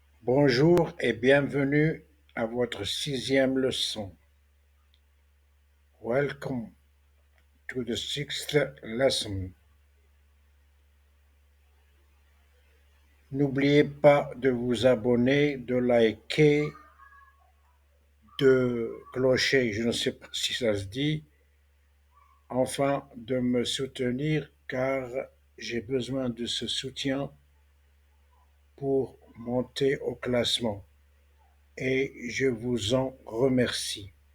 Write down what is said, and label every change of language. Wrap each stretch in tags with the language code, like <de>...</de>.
<fr>Bonjour et bienvenue à votre sixième leçon.</fr> <en>Welcome to the sixth lesson.</en> <fr>N'oubliez pas de vous abonner, de liker, de clocher, je ne sais pas si ça se dit, enfin de me soutenir car j'ai besoin de ce soutien pour monter au classement et je vous en remercie.</fr>